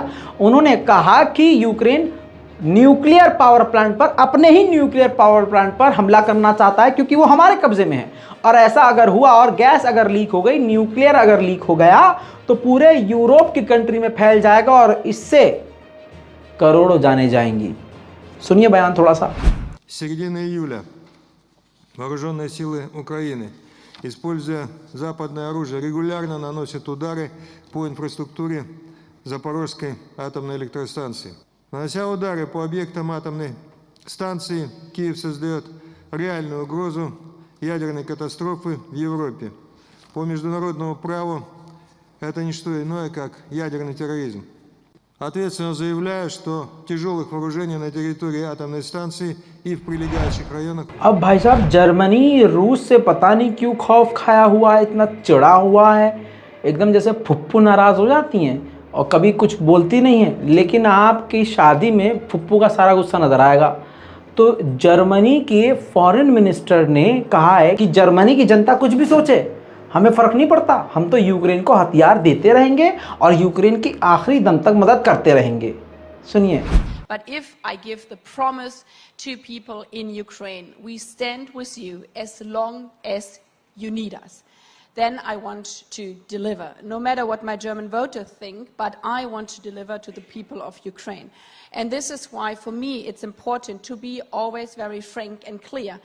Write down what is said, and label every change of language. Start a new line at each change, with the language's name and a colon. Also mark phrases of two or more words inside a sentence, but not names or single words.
Hindi: उन्होंने कहा कि यूक्रेन
English: nuclear power plant
Hindi: पर, अपने ही
English: nuclear power plant
Hindi: पर हमला करना चाहता है, क्योंकि वो हमारे कब्जे में है। और ऐसा अगर हुआ और गैस अगर लीक हो गई, न्यूक्लियर अगर लीक हो गया, तो पूरे यूरोप की कंट्री में फैल जाएगा और इससे करोड़ों जाने जाएंगी। सुनिए बयान थोड़ा सा।
Russian: Середины июля вооруженные силы Украины, используя западное оружие, регулярно наносят удары по инфраструктуре Запорожской атомной электростанции. Нанося удары по объектам атомной станции, Киев создает реальную угрозу ядерной катастрофы в Европе. По международному праву это не что иное, как ядерный терроризм. Ответственно заявляю, что тяжелых вооружений на территории атомной станции и в прилегающих районах.
Hindi: अब भाई साहब जर्मनी रूस से पता नहीं क्यों खौफ खाया हुआ है, इतना चिढ़ा हुआ है, एकदम जैसे फुप्पू नाराज हो जाती हैं और कभी कुछ बोलती नहीं है, लेकिन आपकी शादी में फुप्पू का सारा गुस्सा नजर आएगा। तो जर्मनी के
English: foreign minister
Hindi: ने कहा है कि जर्मनी की जनता कुछ भी सोचे, हमें फर्क नहीं पड़ता, हम तो यूक्रेन को हथियार देते रहेंगे और यूक्रेन की आखिरी दम तक मदद करते रहेंगे। सुनिए।
English: But if I give the promise to people in Ukraine, we stand with you as long as you need us, then I want to deliver. No matter what my German voters think, but I want to deliver to the people of Ukraine. And this is why, for me, it's important to be always very frank and clear.